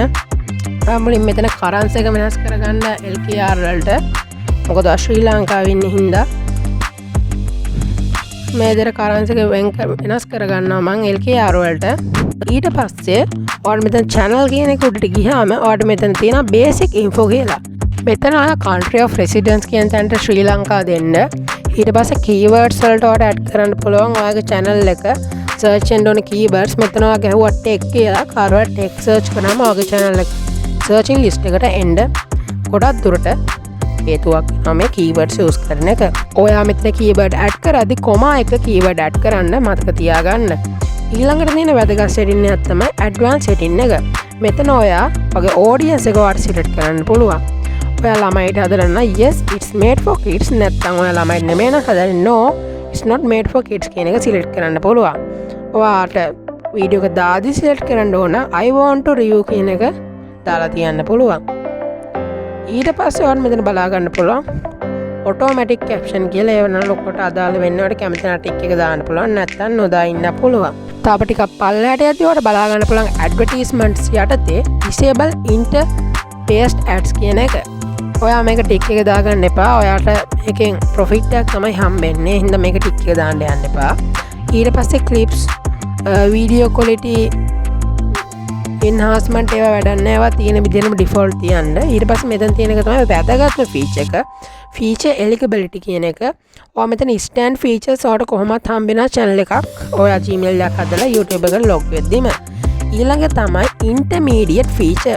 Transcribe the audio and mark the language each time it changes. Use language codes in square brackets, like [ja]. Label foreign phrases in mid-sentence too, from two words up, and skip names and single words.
[si] මුලින් මෙතන currency එක වෙනස් කරගන්න LKR වලට. මොකද ශ්‍රී ලංකාවේ ඉන්න හින්දා මේ දර currency එක වෙනස් කරගන්නවා මම LKR වලට. ඊට පස්සේ ඔයාට මෙතන channel කියන එක උඩට ගියාම ඔයාට මෙතන තියෙන [en] basic info [si] කියලා. මෙතන ඔයා [en] country of residence [si] කියන තැනට ශ්‍රී ලංකා දෙන්න. ඊට පස්සේ keywords වලට ඔයාට add කරන්න පුළුවන් ඔයාගේ channel එක search වෙන්න ඕන keywords. මෙතන ඔයා ගැහුවා tech කියලා. කාරවත් [en] tech search [si] කරාම ඔයාගේ channel එක [en] searching list [si] එකට එන්න ගොඩක් දුරට හේතුවක් තමයි [en] keywords use [si] කරන එක. ඔයා මෙතන [en] keyword add [si] කරද්දි comma එක [en] keyword add [si] කරන්න මතක තියාගන්න. ඊළඟට තියෙන වැදගත් setting එකක් තමයි [en] advanced setting [si] එක. මෙතන ඔයා ඔයාගේ audience එක ඔයාට select කරන්න පුළුවන්. ඔයා ළමයිට හදන්න [en] yes it's made for kids [si] නැත්නම් ඔයා ළමයිට නෙමෙයි නම් හදන්නේ [en] no it's not made for kids [si] කියන එක select කරන්න පුළුවන්. ඔයාට වීඩියෝ එක දාදි සිලෙක්ට් කරන්න ඕන [en] I want to review [si] කියන එක දාලා තියන්න පුළුවන්. ඊට පස්සේ ඔයාලට මෙතන බලා ගන්න පුළුවන් [en] automatic caption [si] කියලා. ඒ වෙනවා ලොකුට අදාළ වෙන්නවට කැමති නම් ටික් එක දාන්න පුළුවන්, නැත්නම් නොදා ඉන්න පුළුවන්. තාප ටිකක් පල්ලයට යද්දී ඔයාලට බලා ගන්න පුළුවන් advertisements යටතේ [en] disable interpaste ads [si] කියන එක. ඔයා මේක ටික් එක දාගන්න එපා. ඔයාට එකෙන් ප්‍රොෆිට් එකක් තමයි හම්බෙන්නේ. හින්දා මේක ටික් එක දාන්න යන්න එපා. ඊට පස්සේ [en] clips video quality enhancement [si] ඒවා වැඩක් නෑ. ඒවා තියෙන විදිහටම default තියන්න. ඊට පස්සේ මෙතන තියෙන එක තමයි වැදගත්ම feature එක. [en] feature eligibility [si] කියන එක. ඔයා මෙතන [en] instant features [si] වලට කොහොමත් හම්බෙන channel එකක්. ඔයා Gmail එකක් හදලා YouTube එකට log වෙද්දිම. ඊළඟ තමයි [en] intermediate feature.